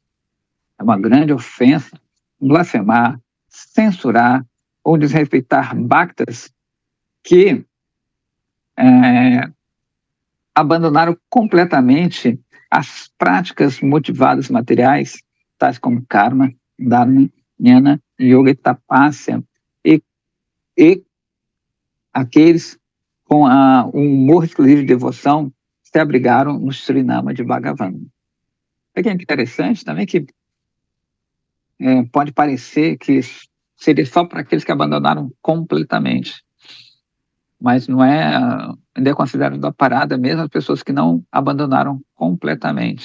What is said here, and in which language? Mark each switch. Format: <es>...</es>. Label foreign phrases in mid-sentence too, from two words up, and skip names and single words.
<pt>É uma grande ofensa blasfemar, censurar ou desrespeitar bhaktas que abandonaram completamente as práticas motivadas materiais, tais como karma, dharma, jnana, yoga e tapasya, e aqueles com um humor exclusivo de devoção se abrigaram no Srinama de Bhagavan. É que é interessante também que pode parecer que seria só para aqueles que abandonaram completamente, mas não é, ainda é considerado a parada mesmo as pessoas que não abandonaram completamente.</pt>